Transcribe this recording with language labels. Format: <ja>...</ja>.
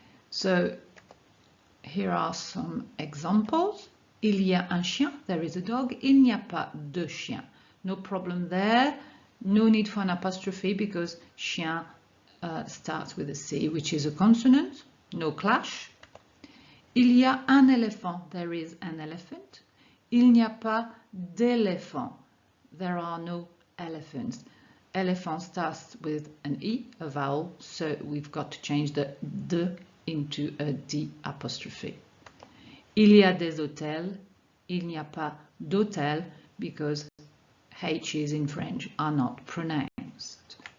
<en>So here are some examples.</en> <fr>Il y a un chien,</fr> <en>there is a dog.</en> <fr>Il n'y a pas de chien.</fr> <en>No problem there. No need for an apostrophe because chien starts with a C, which is a consonant. No clash.</en> <fr>Il y a un éléphant,</fr> <en>there is an elephant.</en> <fr>Il n'y a pas d'éléphant,</fr> <en>there are no elephants. Elephant starts with an E, a vowel, so we've got to change the de into a D apostrophe.</en> <fr>Il y a des hôtels, il n'y a pas d'hôtel</fr> <en>because H's in French are not pronounced.</en>